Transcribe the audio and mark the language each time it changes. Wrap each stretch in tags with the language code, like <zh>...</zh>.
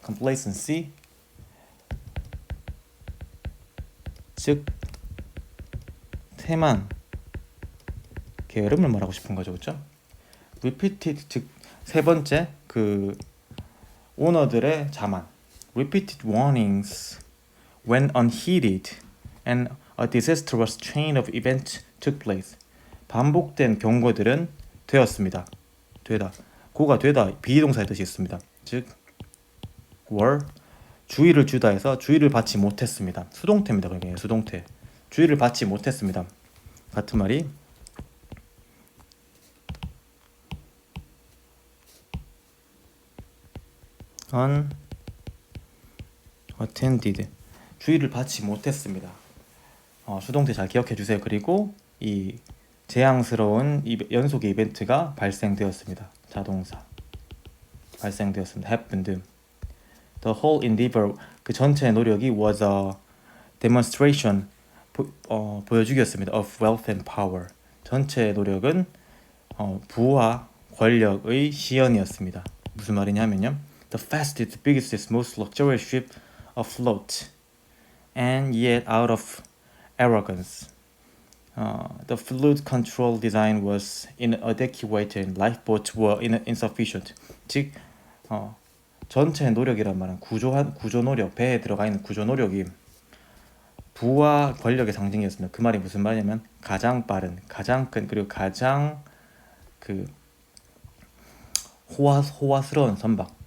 <ko>complacency 즉 태만 게으름을 말하고 싶은 거죠. 그렇죠? repeated 즉 세 번째 그 오너들의 자만.</ko> <en>repeated warnings when unheeded and a disastrous chain of events took place.</en> <ko>반복된 경고들은 되었습니다. 고가 되다 비동사의 뜻이 있습니다. 즉 were 주의를 주다 해서 주의를 받지 못했습니다. 수동태입니다. 그러니까 수동태. 주의를 받지 못했습니다. 같은 말이 unattended 주의를 받지 못했습니다. 수동태 잘 기억해 주세요. 그리고 이 재앙스러운 연속의 이벤트가 발생되었습니다. 자동사 발생되었습니다.</ko> <en>happened. The whole endeavor</en> <ko>그 전체의 노력이</ko> <en>was a demonstration</en> <ko>보여주기였습니다.</ko> <en>of wealth and power.</en> <ko>전체의 노력은 부와 권력의 시연이었습니다. 무슨 말이냐면요.</ko> <en>The fastest, biggest, most luxurious ship afloat, and yet out of arrogance. The fluid control design was inadequate and lifeboats were insufficient.</en> <ko>즉, 전체 노력이란 말은 구조 노력, 배에 들어가 있는 구조 노력이 부와 권력의 상징이었습니다. 그 말이 무슨 말이냐면 가장 빠른, 가장 큰 그리고 가장 그 호화스러운 선박.</ko>